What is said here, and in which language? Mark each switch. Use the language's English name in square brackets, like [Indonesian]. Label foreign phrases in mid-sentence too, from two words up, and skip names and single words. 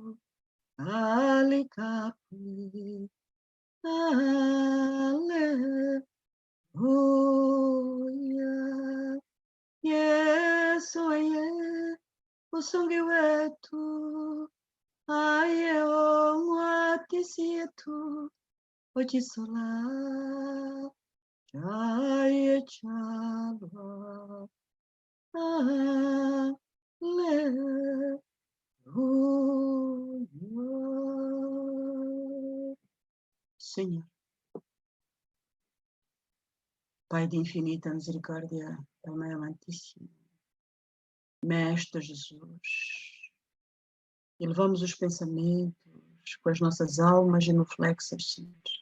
[Umbundu] Alikapi, Aleluia, Yesu ye, usungi wetu, aye omwati sietu, Ochisola chayecha, Aleluia. [Portuguese] Senhor, Pai de infinita misericórdia, Pai Mãe amantíssimo, Mestre Jesus, elevamos os pensamentos com as nossas almas genuflexas, Senhor.